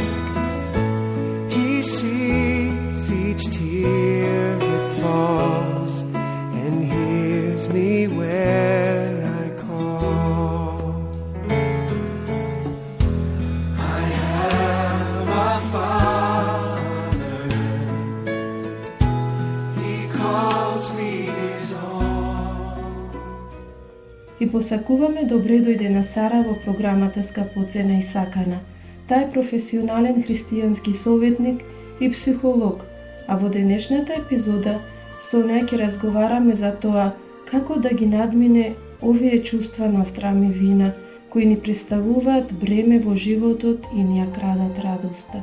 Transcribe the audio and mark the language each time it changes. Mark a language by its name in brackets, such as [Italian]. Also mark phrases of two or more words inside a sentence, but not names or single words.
[English] He sees each tear that falls and hears me when I call. I have a Father. He calls me His own. [Macedonian] И посакуваме добре дојде на Сара во програмата Скапоцена и сакана. Тај е професионален христијански советник и психолог, а во денешната епизода со неја ќе разговараме за тоа како да ги надмине овие чувства на страм и вина кои ни представуваат бреме во животот и ни ја крадат радоста.